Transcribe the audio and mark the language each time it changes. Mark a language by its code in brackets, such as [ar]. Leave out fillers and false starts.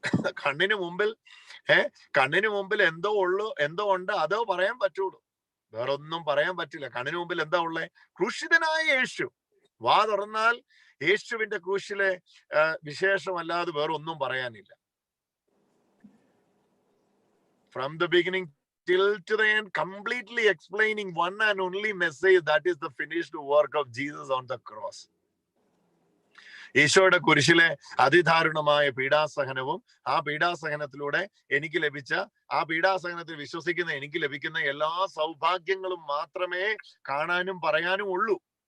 [ml] കണ്ണിന് മുമ്പിൽ എന്തോ ഉണ്ട് അതോ പറയാൻ പറ്റുള്ളൂ. വേറൊന്നും പറയാൻ പറ്റില്ല. കണ്ണിന് മുമ്പിൽ എന്താ ഉള്ളേ? ക്രൂശിതനായ യേശു. വാ തുറന്നാൽ യേശുവിന്റെ ക്രൂശിലെ വിശേഷമല്ലാതെ വേറൊന്നും പറയാനില്ല. [en] From the beginning till to the end, completely explaining one and only message, that is the finished work of Jesus on the cross. [ml] ഈശോയുടെ കുരിശിലെ അതിദാരുണമായ പീഡാസഹനവും ആ പീഡാസഹനത്തിലൂടെ എനിക്ക് ലഭിച്ച, ആ പീഡാസഹനത്തിൽ വിശ്വസിക്കുന്ന എനിക്ക് ലഭിക്കുന്ന എല്ലാ സൗഭാഗ്യങ്ങളും മാത്രമേ കാണാനും പറയാനും ഉള്ളൂ.